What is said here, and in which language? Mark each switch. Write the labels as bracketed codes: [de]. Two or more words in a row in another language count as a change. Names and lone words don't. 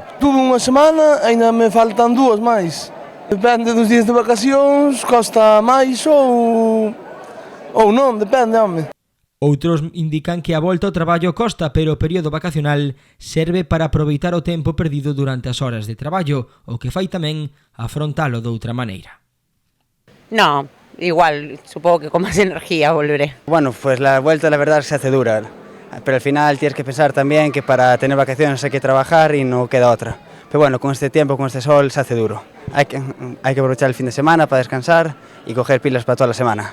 [gl] Tuve unha semana, ainda me faltan dúas máis. Depende dos días de vacacións, costa máis ou non, depende, home. Outros indican que a volta ao traballo costa, pero o período vacacional serve para aproveitar o tempo perdido durante as horas de traballo, o que fai tamén afrontalo doutra maneira. [es] No, igual, supongo que con más energía volveré. Bueno, pues la vuelta la verdad se hace dura, pero al final tienes que pensar también que para tener vacaciones hay que trabajar y no queda otra. Pero bueno, con este tiempo, con este sol, se hace duro. Hay que aprovechar el fin de semana para descansar y coger pilas para toda la semana.